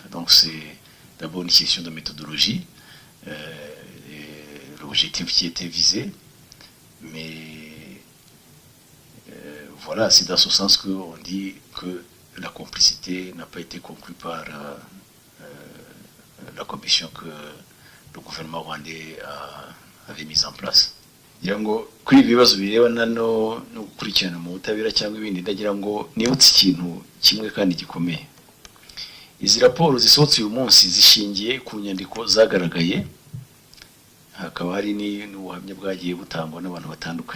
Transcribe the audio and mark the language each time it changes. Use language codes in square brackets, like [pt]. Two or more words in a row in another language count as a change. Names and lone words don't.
[fr] Donc c'est d'abord une question de méthodologie, l'objectif qui était visé, mais voilà, c'est dans ce sens qu'on dit que la complicité n'a pas été conclue par la commission que le gouvernement rwandais avait mise en place. [rw] ngira ngo kuri ibi bibazo birebana no gukurikirana mu butabera cyangwa ibindi, ndagira ngo nibutse ikintu kimwe kandi gikomeye. Izi raporo zisohotse uyu munsi zishingiye ku nyandiko zagaragaye, hakaba hari n'ubuhamya bwagiye butangwa n'abantu batandukanye.